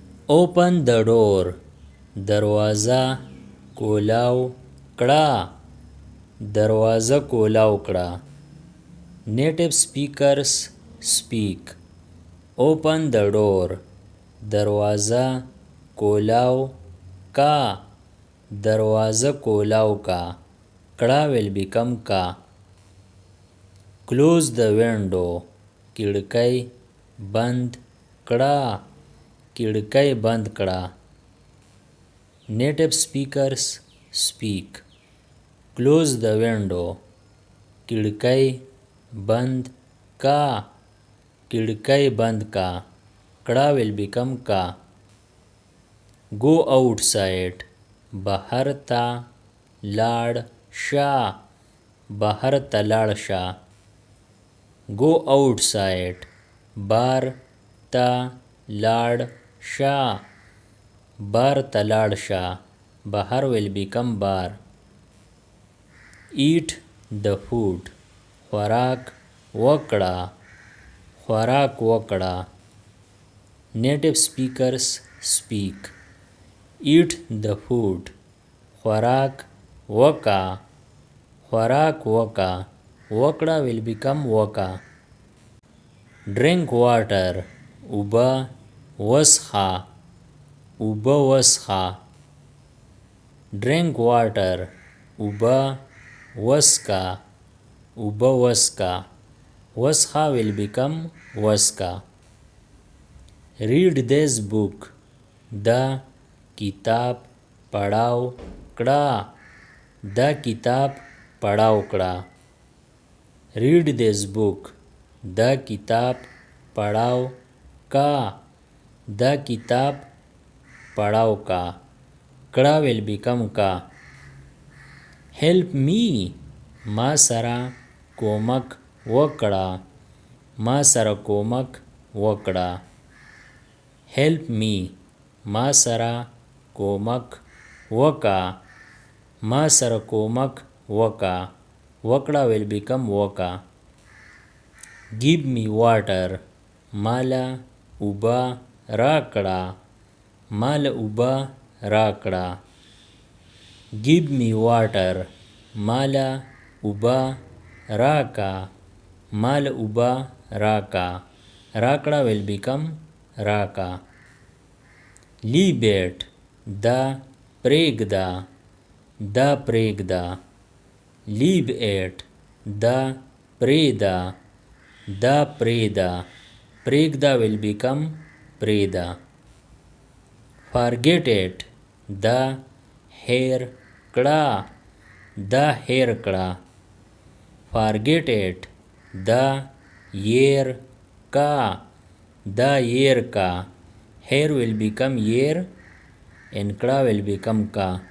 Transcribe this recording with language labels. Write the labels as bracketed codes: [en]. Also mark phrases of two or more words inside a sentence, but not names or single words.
[en] Open the door. [ps] دروازه کولاو کړه. دروازه کولاو کړه. [en] Native speakers speak. Open the door. [ps] دروازه کولاو کا. دروازه کولاو کا. کړه [en] will become [ps] کا. [en] Close the window. [ps] کړکۍ بند کړه. کړکۍ بند کړه. [en] Native speakers speak. Close the window. [ps] کړکۍ بند کا. کړکۍ بند کا. کړه [en] will become [ps] کا. [en] Go outside. [ps] بهر ته لاړ شه. بهر ته لاړ شه. [en] Go outside. [ps] بار ته لاړ شه. بار ته لاړ شه. بهر [en] will become [ps] بار. [en] Eat the food. [ps] خوراک وکړه. خوراک وکړه. [en] Native speakers speak. Eat the food. [ps] خوراک وکا. خوراک وکا. وکړه [en] will become [ps] وکا. [en] Drink water. [ps] اوبه وڅښه. اوبه وڅښه. [en] Drink water. [ps] اوبه وڅښه. اوبه وڅښه. [en] وڅښه will become وڅښه. Read this book. [ps] دا کتاب پڑھاو کړه. دا کتاب پڑھاو کړه. [en] Read this book. [ps] دا کتاب پڑھاو کا. دا کتاب پڑھاو کا. [en] کړه will become کا. Help me. [ps] ما سره کومک وکړه. ما سره کومک وکړه. [en] Help me. [ps] ما سره کومک وکا. ما سره کومک وکا. [en] وکړه will become وکا. Give me water. [ps] مالا اوبه راکړه. مالا اوبه راکړه. [en] Give me water. [ps] مالا اوبه راکا. مالا اوبه راکا. راکړه [en] will become [ps] راکا. [en] Leave it. [ps] دا پرېږده. دا پرېږده. [en] Leave it. [ps] دا پرېږده. دا پرېږده. [en] پرېږده will become پرېږده. Forget it. [ps] دا هېر کړه. دا هېر کړه. [en] Forget it. [ps] دا هېر کا. دا هېر کا. هېر [en] will become [ps] هېر and کړه [en] will become [ps] کا.